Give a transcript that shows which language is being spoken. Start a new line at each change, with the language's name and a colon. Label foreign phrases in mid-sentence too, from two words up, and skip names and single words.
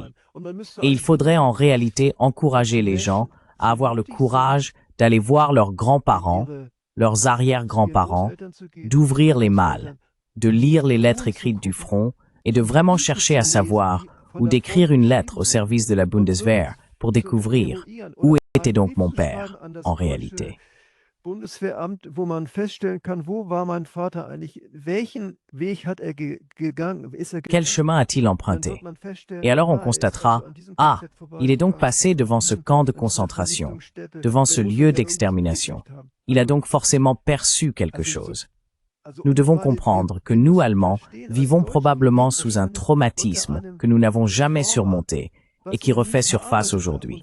French: Et il faudrait en réalité encourager les gens à avoir le courage d'aller voir leurs grands-parents, leurs arrière-grands-parents, d'ouvrir les malles, de lire les lettres écrites du front et de vraiment chercher à savoir ou d'écrire une lettre au service de la Bundeswehr pour découvrir où était donc mon père en réalité.
German: Bundeswehramt, wo man feststellen kann, wo war mein Vater eigentlich, welchen Weg hat er gegangen, ist er
French: Quel chemin a-t-il emprunté? Et alors on constatera, ah, il est donc passé devant ce camp de concentration, devant ce lieu d'extermination. Il a donc forcément perçu quelque chose. Nous devons comprendre que nous, Allemands, vivons probablement sous un traumatisme que nous n'avons jamais surmonté et qui refait surface aujourd'hui.